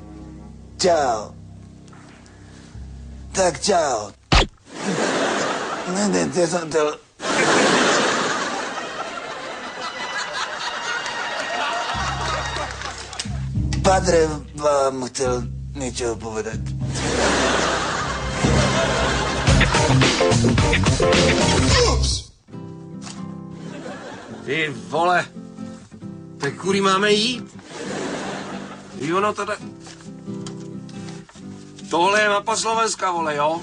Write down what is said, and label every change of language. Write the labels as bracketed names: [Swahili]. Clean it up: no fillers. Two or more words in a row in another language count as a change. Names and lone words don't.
[Czech] Čau. Tak čau. [Slovak] Nedente som to... Padre vám chcel niečo povedať. [Czech] Ty vole, tak kudy máme jít? [Slovak] Ono teda... [Czech] Tohle je mapa Slovenska, vole, jo?